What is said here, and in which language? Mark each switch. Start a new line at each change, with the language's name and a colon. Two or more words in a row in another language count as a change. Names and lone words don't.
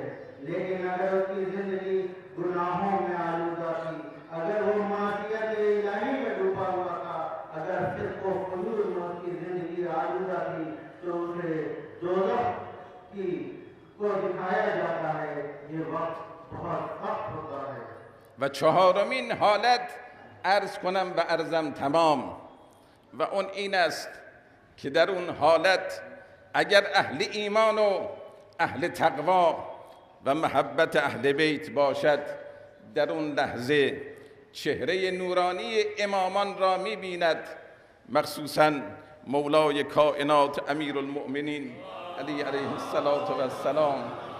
Urdu: لیکن اگر اس کی زندگی گناہوں میں آلودہ تھی، اگر وہ معصیت الٰہی میں ڈوبا ہوا تھا، اگر فسق و فجور میں اس کی زندگی آلودہ تھی، تو اسے دوزخ کی کو دکھایا جاتا ہے. یہ وقت بہت سخت ہوتا ہے.
Persian: و چهارمین حالت عرض کنم و عرضم تمام، و اون این است که در اون حالت اگر اهل ایمان و اهل تقوا و محبت اهل بیت باشد، در اون لحظه چهره نورانی امامان را می‌بیند، مخصوصاً مولای کائنات امیرالمؤمنین علی
Arabic: علیه السلام